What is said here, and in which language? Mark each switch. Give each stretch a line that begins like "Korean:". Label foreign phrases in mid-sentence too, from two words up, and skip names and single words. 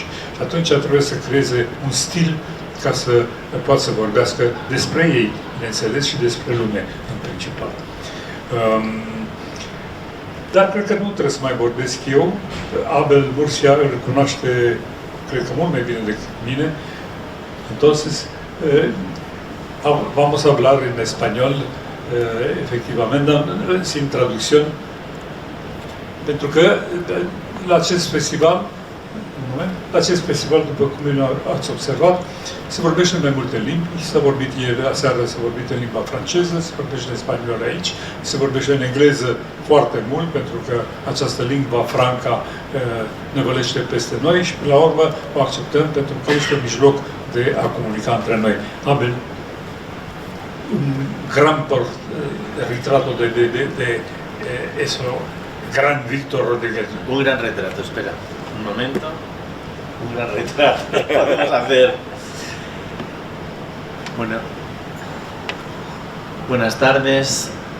Romanian: Și atunci trebuie să creeze un stil ca să poată să vorbească despre ei, bineînțeles, și despre lume, în principal. Dar cred că nu trebuie să mai vorbesc eu. Abel Murcia îl cunoaște, cred că mult mai bine decât mine.
Spanish: Entonces, vamos a hablar en español, efectivamente, sin traducción,
Romanian: pentru că la acest festival, după cum ați observat, se vorbește în mai multe limbi. S-a vorbit ieri, aseară s-a vorbit în limba franceză, se vorbește în spaniolă aici, se vorbește în engleză foarte mult, pentru că această
Italian: lingua franca
Romanian: năvălește peste noi și, până la urmă, o acceptăm pentru că este un mijloc de a comunica între noi.
Spanish: Abel, un gran retrato de eso, gran Víctor Rodríguez. Un gran retrato, espera, un momento. Un gran retrato. Podemos hacer. Bueno, buenas tardes.